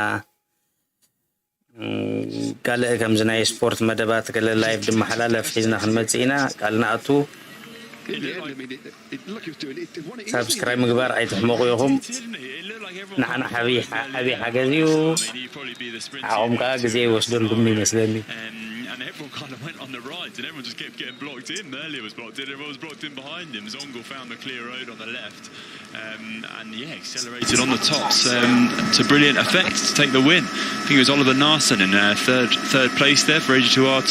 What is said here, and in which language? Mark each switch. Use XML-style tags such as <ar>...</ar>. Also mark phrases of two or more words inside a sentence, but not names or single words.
<ti>ካልእ ከምዚ ናይ ስፖርት መደባት ገለ ላይቭ ድመሓላለፍ ሒዝና ክንመፅእ ኢና ቃልና ኣቱ ሳብስክራይብ ምግባር ኣይትሕመቑ ኢኹም ንሓና ዓብዪ ሓገዝ እዩ ዓኹም ከዓ ግዜ ይወስደልኩም ይመስለኒ</ti> <en>And everyone kind of went on the right, and everyone just kept getting blocked in. Merlier was blocked in, everyone was blocked in behind him. Zongul found the clear road on the left, and yeah, accelerated on the tops to brilliant effect to take the win. I think it was Oliver Naesen in third place there for AG2R2.</en>